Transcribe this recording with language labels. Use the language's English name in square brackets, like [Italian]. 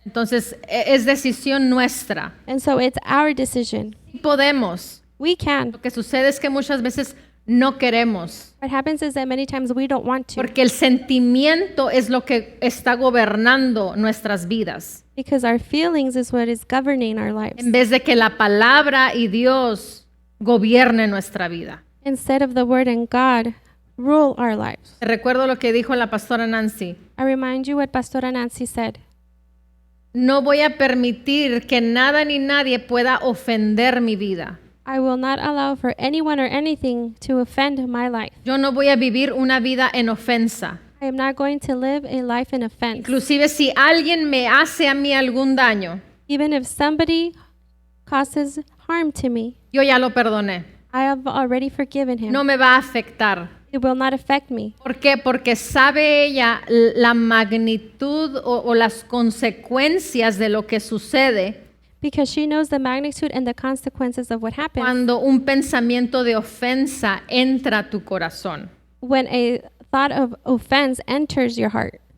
[Spanish] Entonces, es decisión nuestra. [English] And so it's our decision. [Spanish] Podemos. [English] We can. [Spanish] Lo que sucede es que muchas veces no queremos. [English] What happens is that many times we don't want to. [Spanish] Porque el sentimiento es lo que está gobernando nuestras vidas. [English] Because our feelings is what is governing our lives. [Spanish] en vez de que la palabra y Dios gobierne nuestra vida. [English] Instead of the word and God rule our lives. [Spanish] Te recuerdo lo que dijo la pastora Nancy. [English] I remind you what Pastora Nancy said. [Spanish] No voy a permitir que nada ni nadie pueda ofender mi vida. [English] I will not allow for anyone or anything to offend my life. [Spanish] Yo no voy a vivir una vida en ofensa. [English] I am not going to live a life in offense. [Spanish] Inclusive si alguien me hace a mí algún daño, [English] Even if somebody causes harm to me, [Spanish] yo ya lo perdoné. [English] I have already forgiven him. [Spanish] No me va a afectar. [English] It will not affect me. [Spanish] ¿Por qué? Porque sabe ella la magnitud o las consecuencias de lo que sucede [English] Because she knows the magnitude and the consequences of what happens [Spanish] cuando un pensamiento de ofensa entra a tu corazón. [English] when a thought of offense enters your heart.